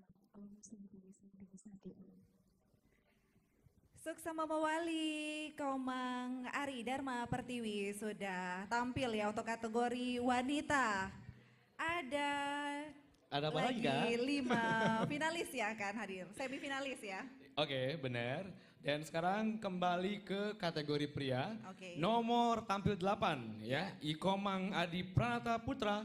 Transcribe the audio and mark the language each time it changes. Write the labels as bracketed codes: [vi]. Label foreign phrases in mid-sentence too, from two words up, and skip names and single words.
[sa] Om Santi Santi Santi Om. [ban] Suksama Mawali, [id] Komang Ari Dharma Pertiwi sudah tampil ya untuk kategori wanita. Ada apa lagi, Kak? 5 finalis ya akan hadir, semifinalis ya. Oke, benar. Dan sekarang kembali ke kategori pria. Oke. Nomor tampil 8 ya, Ikomang Adi Pranata Putra.